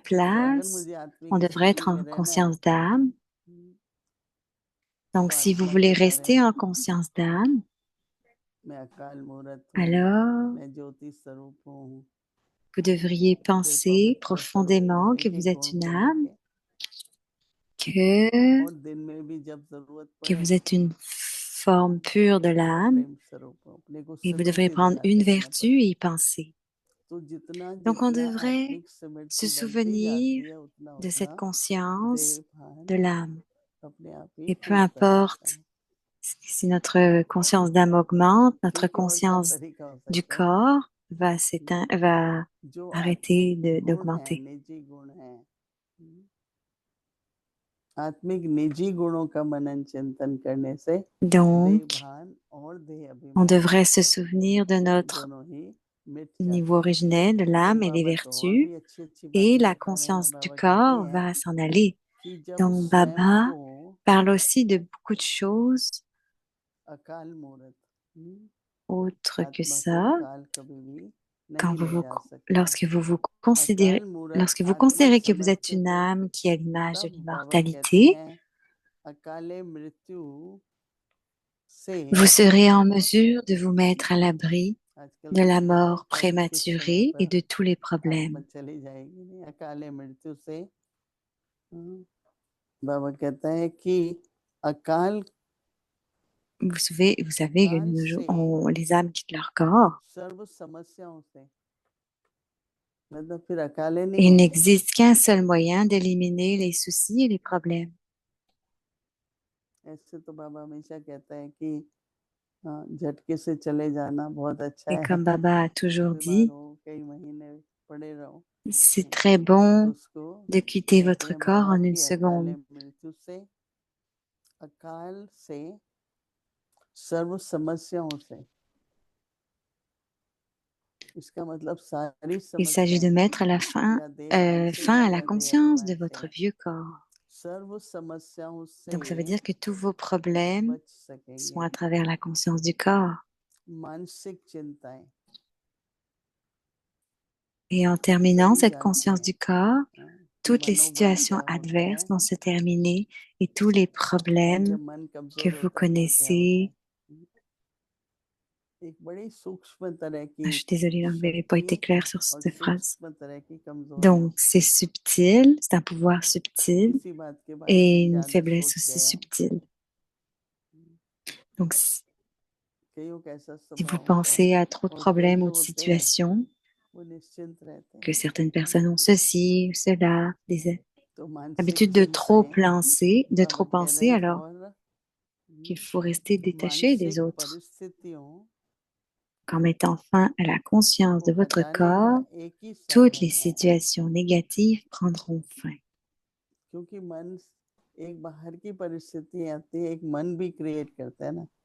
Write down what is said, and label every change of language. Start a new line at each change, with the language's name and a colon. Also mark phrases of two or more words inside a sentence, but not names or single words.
Hindi: तो अगर
French: place,
Hindi: मुझे
French: on
Hindi: आत्मिक
French: devrait
Hindi: स्थिति
French: être
Hindi: में
French: en
Hindi: रहना है,
French: conscience d'âme.
Hindi: तो
French: Donc, si vous
Hindi: आत्मा
French: voulez
Hindi: के द्वारा
French: rester en conscience d'âme,
Hindi: मैं अकाल मूर्त हूँ,
French: alors
Hindi: मैं ज्योति स्वरूप हूँ,
French: vous devriez
Hindi: फिर
French: penser
Hindi: पवित्र स्वरूप हूँ,
French: profondément que
Hindi: एक
French: vous
Hindi: एक
French: êtes
Hindi: गुण
French: une
Hindi: को
French: âme,
Hindi: लेके,
French: que,
Hindi: और दिन में भी जब जरूरत
French: que
Hindi: पड़े
French: vous êtes une forme pure de
Hindi: कि मैं
French: l'âme,
Hindi: प्रेम स्वरूप हूँ, अपने को
French: et vous devrez
Hindi: स्मृति
French: prendre
Hindi: दिलाते
French: une
Hindi: रहना
French: vertu
Hindi: पड़ता
French: et
Hindi: है।
French: y penser.
Hindi: तो जितना
French: Donc, on
Hindi: जितना
French: devrait
Hindi: आत्मिक
French: se
Hindi: स्मृति बनती
French: souvenir
Hindi: जाती है, उतना
French: de cette
Hindi: उतना
French: conscience
Hindi: देह भान
French: de l'âme.
Hindi: अपने आप ही
French: Et peu
Hindi: टूटता जाता
French: importe
Hindi: है।
French: si notre conscience d'âme augmente, notre
Hindi: एक और सा
French: conscience
Hindi: तरीका हो
French: du
Hindi: सकता है,
French: corps va s'éteindre, va
Hindi: जो
French: arrêter
Hindi: आत्मिक गुण है,
French: d'augmenter.
Hindi: निजी गुण है, आत्मिक निजी गुणों का मनन चिंतन करने से देह
French: Donc,
Hindi: भान और देह
French: on
Hindi: अभिमान
French: devrait se souvenir de notre
Hindi: दोनों ही मिट
French: niveau
Hindi: जाते हैं।
French: originel, de
Hindi: तो
French: l'âme et des
Hindi: बाबा तो और
French: vertus,
Hindi: भी अच्छी अच्छी
French: et
Hindi: बातें
French: la
Hindi: बता रहे हैं।
French: conscience du
Hindi: बाबा कहते
French: corps
Hindi: हैं
French: va s'en aller.
Hindi: कि जब
French: Donc,
Hindi: स्वयं Baba को
French: parle aussi de beaucoup de choses
Hindi: अकाल मूर्त,
French: autres que
Hindi: आत्मा को
French: ça.
Hindi: काल कभी भी
French: Quand
Hindi: नहीं
French: vous
Hindi: ले
French: vous,
Hindi: जा सकता।
French: lorsque vous vous considérez,
Hindi: अकाल मूर्त
French: lorsque vous
Hindi: आत्मिक
French: considérez que vous êtes
Hindi: समझते
French: une
Hindi: हो,
French: âme qui a l'image de
Hindi: तब बाबा कहते
French: l'immortalité,
Hindi: हैं अकाले मृत्यु से
French: vous serez en mesure de vous mettre à l'abri
Hindi: आजकल
French: de
Hindi: तो
French: la
Hindi: कहते हैं
French: mort
Hindi: कब किस समय
French: prématurée et
Hindi: पर
French: de tous les
Hindi: आत्मा
French: problèmes.
Hindi: चली जाएगी, नहीं अकाले मृत्यु से। बाबा कहता है कि अकाल
French: Vous savez que
Hindi: काल से
French: les âmes quittent leur corps.
Hindi: सर्व समस्याओं से, मतलब फिर अकाले नहीं
French: Et il
Hindi: होंगे,
French: n'existe qu'un seul moyen d'éliminer les soucis et les problèmes.
Hindi: ऐसे तो बाबा हमेशा कहता है कि हाँ, झटके से चले जाना बहुत अच्छा
French: Et
Hindi: है।
French: comme Baba a toujours
Hindi: बीमार
French: dit,
Hindi: हो कई महीने पड़े रहो
French: c'est très
Hindi: तो
French: bon
Hindi: उसको
French: de quitter
Hindi: कहते
French: votre
Hindi: हैं
French: corps
Hindi: बाबा
French: en une
Hindi: की अकाले
French: seconde.
Hindi: मृत्यु से, अकाल से, सर्व समस्याओं से। इसका मतलब सारी
French: Il s'agit de
Hindi: समस्याएं
French: mettre la fin,
Hindi: या देहभान से
French: fin à la
Hindi: या
French: conscience de
Hindi: देहाभिमान से,
French: votre vieux corps.
Hindi: सर्व समस्याओं से
French: Donc ça veut dire que tous vos problèmes
Hindi: बच
French: sont
Hindi: सकेंगे।
French: à travers la conscience du corps.
Hindi: मानसिक चिंताएं
French: Et en terminant
Hindi: सभी
French: cette
Hindi: जानते
French: conscience
Hindi: हैं
French: du corps,
Hindi: कि
French: toutes les
Hindi: मनोबल
French: situations
Hindi: क्या होता
French: adverses
Hindi: है
French: vont se terminer et tous les
Hindi: और
French: problèmes
Hindi: जब मन
French: que
Hindi: कमजोर
French: vous
Hindi: होता है तो क्या होता
French: connaissez.
Hindi: है। एक बड़ी सूक्ष्म तरह Ah, की
French: je suis désolée, je n'avais pas été
Hindi: शक्ति
French: claire sur
Hindi: और
French: cette phrase.
Hindi: सूक्ष्म तरह की कमजोरी,
French: Donc, c'est subtil, c'est un pouvoir subtil
Hindi: किसी बात के बारे
French: et
Hindi: में
French: une
Hindi: ज्यादा
French: faiblesse
Hindi: सोच
French: aussi
Hindi: गया,
French: subtile. Donc,
Hindi: कईयों का ऐसा
French: si vous
Hindi: स्वभाव होता है
French: pensez à trop de
Hindi: और कई
French: problèmes ou
Hindi: जो
French: de
Hindi: होते हैं
French: situations,
Hindi: वो निश्चिंत रहते
French: que
Hindi: हैं।
French: certaines personnes ont ceci ou cela, des
Hindi: तो मानसिक
French: habitudes
Hindi: चिंताएं
French: de
Hindi: बाबा
French: trop
Hindi: कह रहे
French: penser,
Hindi: हैं
French: alors
Hindi: और
French: qu'il faut rester détaché des
Hindi: मानसिक
French: autres.
Hindi: परिस्थितियों
French: Qu'en mettant fin à la conscience
Hindi: को
French: de votre
Hindi: हटाने का
French: corps,
Hindi: एक ही
French: toutes les
Hindi: साधन है,
French: situations négatives prendront fin.
Hindi: क्योंकि मन एक बाहर की परिस्थिति आती है, एक मन भी क्रिएट करता है ना।